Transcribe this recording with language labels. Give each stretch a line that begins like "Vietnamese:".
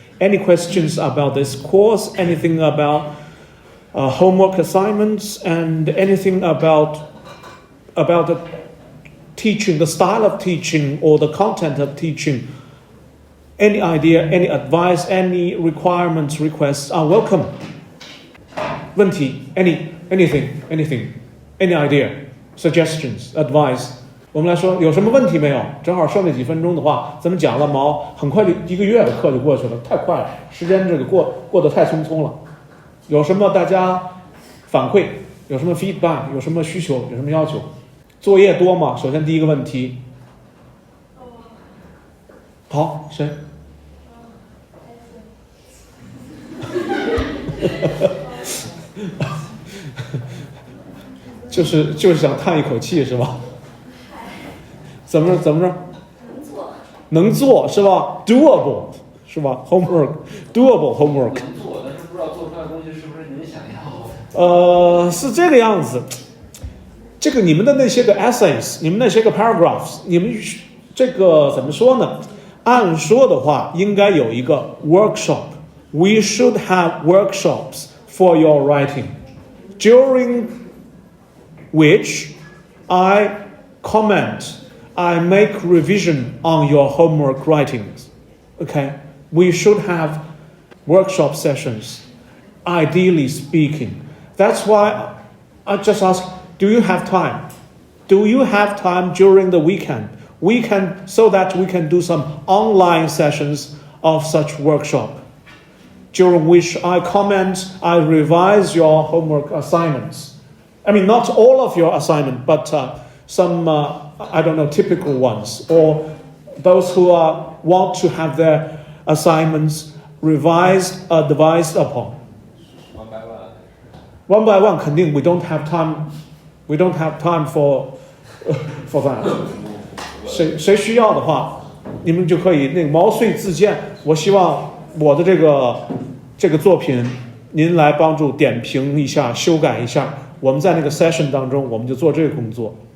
English: Any questions about this course? Anything about homework assignments and anything about the teaching, the style of teaching or the content of teaching? Any idea, any advice, any requirements, requests are welcome.
Chinese: 问题
English: anything, any idea, suggestions, advice.
Chinese: 我们来说有什么问题没有？正好剩那几分钟的话，咱们讲了毛，很快就1个月的课就过去了，太快了，时间这个过得太匆匆了。有什么大家反馈？有什么
English: feedback？
Chinese: 有什么需求？有什么要求？作业多吗？首先第一个问题。好，谁？就是想叹一口气是吧？怎么着？能做是吧 ？
English: Doable
Chinese: 是吧 ？
English: Doable homework。
Chinese: 能做，但是不知道做出来的东西是不是您想要的。是这个样子。这个你们的那些个
English: essays，
Chinese: 你们那些个
English: paragraphs，
Chinese: 你们这个怎么说呢？按说的话，应该有一个 workshop。
English: We should have workshops for your writing, during which I comment, I make revision on your homework writings. Okay? We should have workshop sessions, ideally speaking. That's why I just ask, do you have time? Do you have time during the weekend? So that we can do some online sessions of such workshop, during which I comment, I revise your homework assignments. I mean, not all of your assignment, but some, typical ones, or those who want to have their assignments revised, advised upon. One by one,
Chinese: 肯定
English: we don't have time for that.
Chinese: 谁需要的话，你们就可以那个毛遂自荐。我希望我的这个作品，您来帮助点评一下、修改一下。我们在那个
English: session
Chinese: 当中，我们就做这个工作。